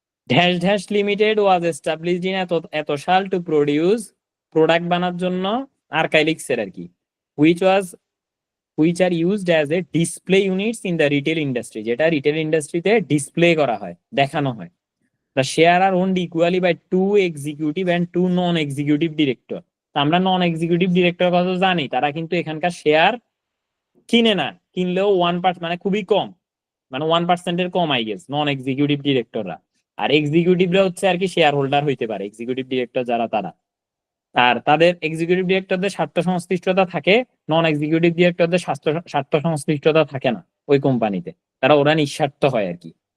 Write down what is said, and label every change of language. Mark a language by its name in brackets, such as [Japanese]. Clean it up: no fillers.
[English] dash dash limited was established in [Bangla] এত সাল [English] to produce, [Bangla] product বানার জন্য আর্কাইলিক্সের আর কি, [English] which are used as a display units in the retail industry, [Bangla] যেটা retail ইন্ডাস্ট্রিতে ডিসপ্লে করা হয়, দেখানো হয়। [English] The share are owned equally by 2 executive and 2 non-executive director. [Bangla] আমরা নন এক্সিকিউটিভ ডিরেক্টর কথা জানি, তারা কিন্তু এখানকার শেয়ার কিনে না, কিনলেও 1% মানে খুবই কম, মানে 1%-এর কম [English] I guess [Bangla] নন এক্সিকিউটিভ ডিরেক্টররা। আর এক্সিকিউটিভরা হচ্ছে আর কি শেয়ার হোল্ডার হইতে পারে, এক্সিকিউটিভ ডিরেক্টর যারা তারা। আর তাদের এক্সিকিউটিভ ডিরেক্টরদের স্বার্থ সংশ্লিষ্টতা থাকে, নন এক্সিকিউটিভ ডিরেক্টরদের স্বার্থ সংশ্লিষ্টতা থাকে না ওই কোম্পানিতে, ওরা নিঃস্বার্থ হয় আর কি।